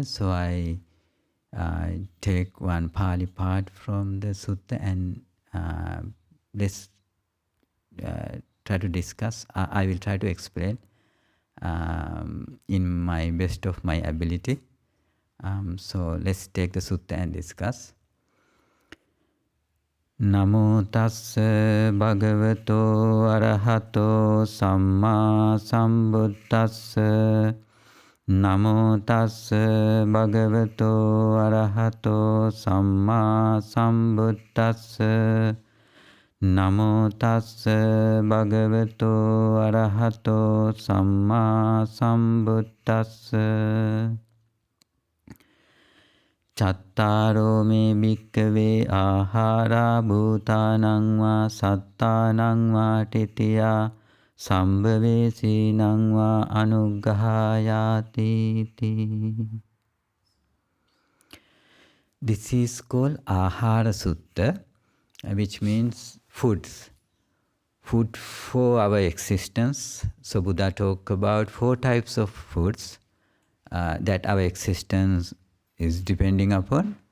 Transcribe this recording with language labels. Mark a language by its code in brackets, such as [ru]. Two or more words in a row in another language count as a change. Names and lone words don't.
[en] So I take one Pali part from the sutta and let's try to discuss. I will try to explain in my best of my ability. So let's take the sutta and discuss. [pi] Namo tassa bhagavato arahato samma sambuddhassa. Namo tassa bhagavato arahato samma sambuddhassa. Namo tassa bhagavato arahato samma sambuddhassa. Cattaro me bhikkhave ahara bhutanang va sattanang va titiya sambhavesinang va anuggahayati. [en] This is called Ahara Sutta, which means foods. Food for our existence. So Buddha talked about 4 types of foods that our existence is depending upon.